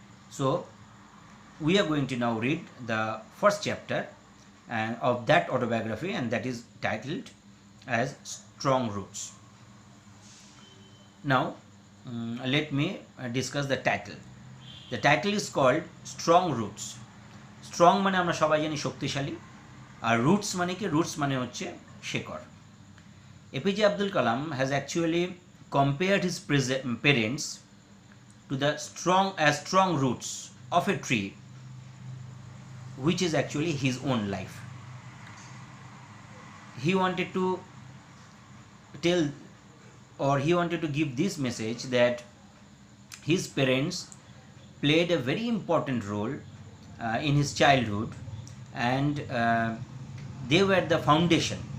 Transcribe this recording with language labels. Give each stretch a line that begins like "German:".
English: So, we are going to now read the first chapter of that autobiography, and that is titled as Strong Roots. Now, let me discuss the title. The title is called Strong Roots.
Bangla: Strong মানে আমরা সবাই জানি শক্তিশালী, আর roots মানে কি? Roots মানে হচ্ছে শেকড়.
English: APJ Abdul Kalam has actually compared his parents to the strong roots of a tree, which is actually his own life. He wanted to tell, or he wanted to give this message that his parents played a very important role in his childhood, and they were the foundation.